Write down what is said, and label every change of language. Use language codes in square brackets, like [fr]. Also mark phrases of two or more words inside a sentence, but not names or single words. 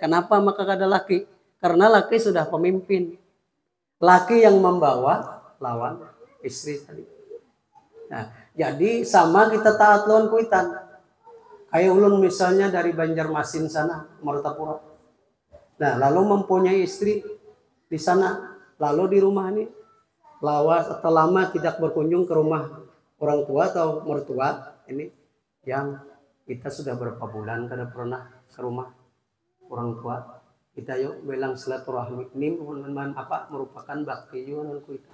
[bjn] Kenapa maka kada laki? [id] Karena laki sudah pemimpin, laki yang membawa lawan istri tadi. [bjn] Nah, jadi sama kita taat lawan kuitan. Kayak ulun misalnya dari Banjarmasin sana, Martapura. Nah, [id] lalu mempunyai istri di sana, lalu di rumah ini lawas atau lama tidak berkunjung ke rumah orang tua atau mertua ini yang kita sudah berapa bulan [bjn] kada pernah [id] ke rumah orang tua. Kita yuk bilang silaturahmi ini merupakan bakti juga dengan kuitan.